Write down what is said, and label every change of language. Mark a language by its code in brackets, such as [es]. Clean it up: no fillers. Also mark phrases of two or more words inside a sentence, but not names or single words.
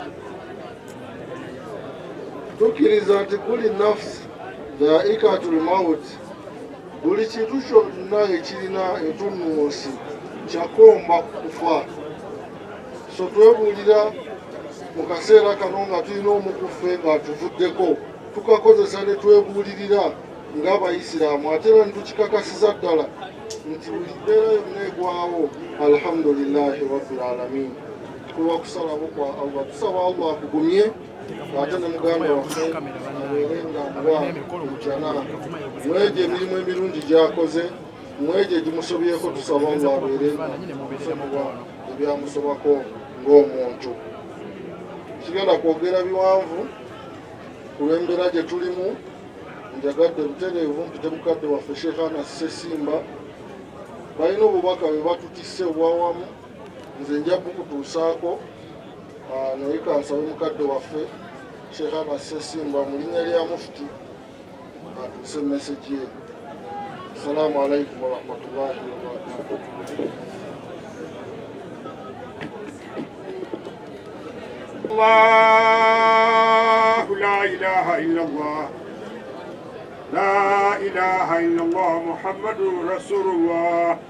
[lg] Tukkiriza nti [ar] كل نفس ذائقة الموت, [lg] buli kintu kyonna ekirina entunnunsi kyakomba kufa. So twebuulira mu kaseera kano nga tulina omukuffe ng'atuvuddeko tukakozesa ne twebuulirira ng'Abayisiraamu ate era netukikakasiza ddala nti buli mbeera yonna egwawo [ar] الحمد لله رب العالمين. [lg] kuba kusalawo kwa Allah tusaba Allah akugumye ate ne muganda waffe abeere nga mubajjana mweje emirimu emirungi gyakoze mweje gimusobyeko tusaba Allah abeere musobola ebyamusobako ng'omuntu kigenda kwogera biwanvu ku lw'embeera gye tulimu njagadde butereevu mpite mukadde waffe Sheikh Anas Ssesimba balina obubaka bwe batutisse obwawamu nze nja bukutuusaako naye kansabe mukadde waffe Sheikh Anas Ssesimba mu linnya lya Mufti atuuse message ye. [ar] السلام عليكم ورحمة الله وبركاته. الله لا إله إلا الله لا إله إلا الله محمد رسول الله